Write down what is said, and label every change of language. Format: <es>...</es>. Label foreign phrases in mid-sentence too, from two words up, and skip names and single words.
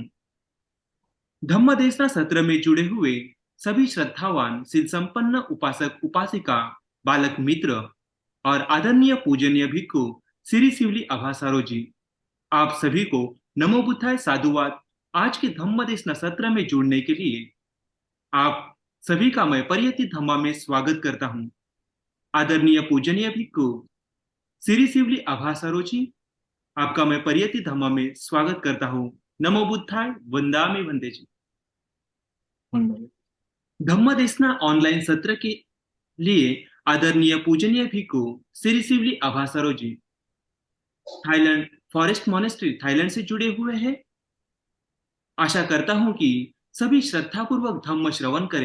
<hi>धम्मदेसना सत्र में जुड़े हुए सभी श्रद्धावान सिद्ध संपन्न उपासक उपासिका, बालक मित्र और आदरणीय पूजनीय भिक्खु श्री शिवली अभासारो जी, आप सभी को</hi> <pi>नमो बुद्धाय</pi> <hi>साधुवाद। आज के धम्मदेसना सत्र में जुड़ने के लिए आप सभी का मैं परियति धम्मा में स्वागत करता हूँ। आदरणीय पूजनीय भिक्खु श्री शिवली अभासारो जी, आपका मैं परियति धम्मा में स्वागत करता हूँ।</hi> <pi>नमो बुद्धाय, वंदामि वंदे जी।</pi> <hi>मंगल। धम्मदेसना ऑनलाइन सत्र के लिए आदरणीय पूजनीय भिक्खु श्री शिवली अभासारो जी, थाईलैंड फॉरेस्ट मोनेस्ट्री थाईलैंड से जुड़े हुए हैं। आशा करता हूं कि सभी श्रद्धापूर्वक धम्म श्रवण करें।</hi>